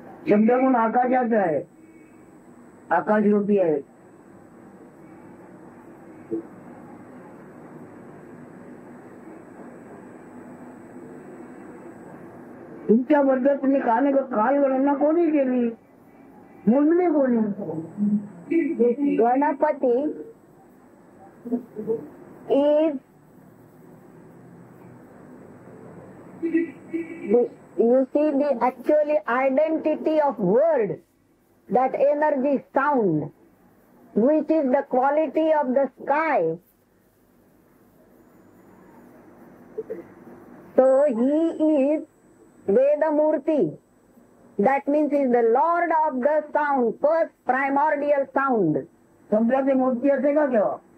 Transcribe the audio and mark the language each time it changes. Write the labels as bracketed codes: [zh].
[mr] शब्द म्हणून आकाशाचा आहे, आकाश रूपी आहे. तुमच्याबद्दल तुम्ही कालगणना कोणी केली? मोजणी कोणी? [en] Ganapati is you see the actually identity of word, that energy sound, which is the quality of the sky. So he is Vedamurti. That means he is the Lord of the sound, first primordial sound. [mr] शब्दाची मूर्ती असते का केव्हा?